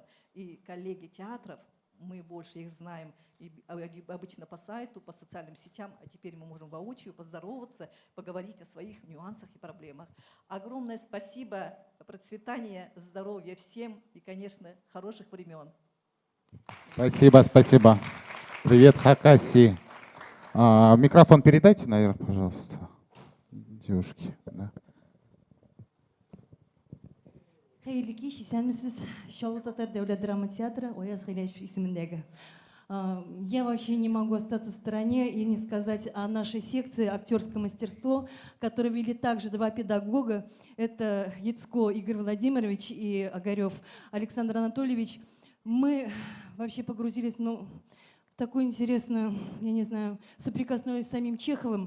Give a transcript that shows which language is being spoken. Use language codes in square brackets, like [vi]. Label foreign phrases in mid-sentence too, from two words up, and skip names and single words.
[ru] И коллеги театров, мы больше их знаем и обычно по сайту, по социальным сетям, а теперь мы можем воочию поздороваться, поговорить о своих нюансах и проблемах. Огромное спасибо, процветания, здоровья всем и, конечно, хороших времен. Спасибо, спасибо. Привет, Хакасии. Микрофон передайте, наверное, пожалуйста, девушки. Да. [tt] Hayırlı kеш, исәнмесез, Чаллы татар дәүләт драма театры, Ояз Гыйләчев исемендәге. [ru] Я вообще не могу остаться в стороне и не сказать о нашей секции «Актерское мастерство», которую вели также два педагога. Это Яцко Игорь Владимирович и Огарев Александр Анатольевич. Мы вообще погрузились в такую интересную, я не знаю, соприкоснулись с самим Чеховым.